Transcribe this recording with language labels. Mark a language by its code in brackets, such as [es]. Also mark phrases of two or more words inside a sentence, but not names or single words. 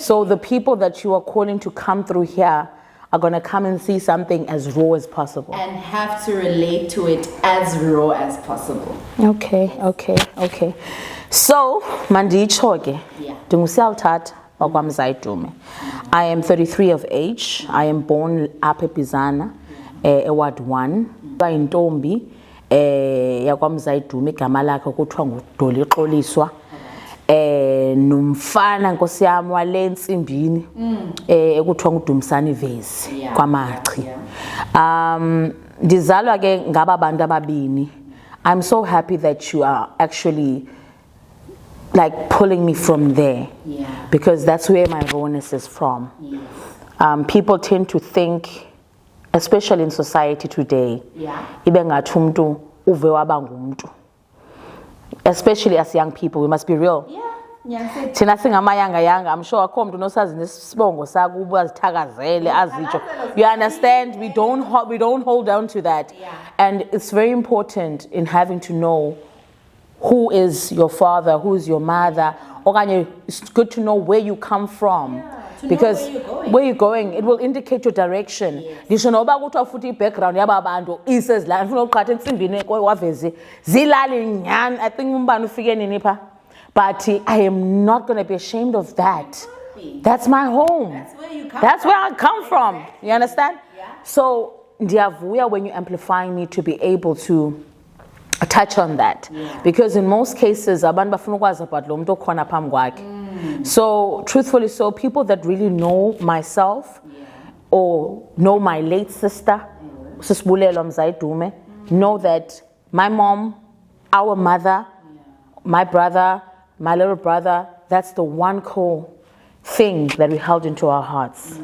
[en] So the people that you are calling to come through here are gonna come and see something as raw as possible. And have to relate to it as raw as possible. [xh] Okay. So, mandichoke. [en] Yeah. [xh] Siyalithatha wakwamzayitume. [en] I am 33 of age. I am born [xh] apha eBizana, [en] Ward 1. [xh] Bayintombi yakwamzayitume igama lakhe kuthiwa nguDoli Xoliswa. Nomfana nkosi yami wale nsimbini ekuthiwa nguDumisani Vezi kwaMachi. Ndizalwa ke ngaba bantu ababini. [en] I'm so happy that you are actually like pulling me from there, because that's where my rawness is from. Yes. People tend to think, especially in society today, [xh] ibe ngathi umuntu uve waba ngumuntu. [en] Especially as young people, we must be real. [xh] Thina singamayanga, [en] I'm sure [xh] akho umuntu nosazi nesibongo sakubo azithakazele azitsho. [en] You understand? We don't hold down to that. And it's very important in having to know who is your father, who is your mother. It's good to know where you come from. Because where you're going, it will indicate your direction. [xh] Ndisho noba kuthiwa futhi background yaba bantu isezilana ufuna uqhatha ensimbini wavezi zilali nyani. [en] I think [xh] umbani ufike nini pha. [en] But I am not going to be ashamed of that. That's my home. That's where I come from. You understand? So ndiyavuya when you amplify me to be able to touch on that, because in most cases [xh] abantu bafuna ukwazi [en] about [xh] lo muntu okhona phambi kwakhe. [en] So truthfully, so people that really know myself or know my late sister Sisibulelwa Mzayidume know that my mom, our mother, my brother, my little brother, that's the one core thing that we held into our hearts.